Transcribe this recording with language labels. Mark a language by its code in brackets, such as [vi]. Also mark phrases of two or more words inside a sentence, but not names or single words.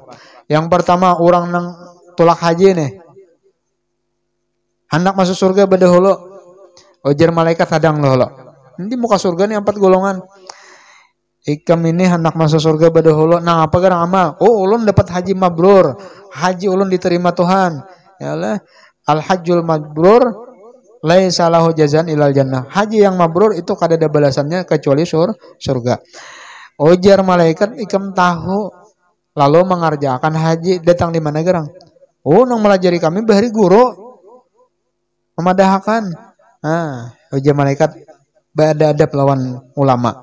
[bjn] Yang pertama orang nang tulak haji nih. Hendak masuk surga bedahulu. Ujar malaikat hadang lo. Nanti muka surga nih 4 golongan. Ikam ini hendak masuk surga badahulu. Nah apa garang amal? Oh ulun dapat haji mabrur. Haji ulun diterima Tuhan. Ya Allah. [ar] الحج المبرور ليس له جزاء إلا الجنة. [bjn] Haji yang mabrur itu kada ada balasannya kecuali surga. Ujar malaikat ikam tahu. Lalu mengerjakan haji datang di mana garang? Oh nang melajari kami bahari guru. Memadahkan. Nah ujar malaikat bada adab lawan ulama.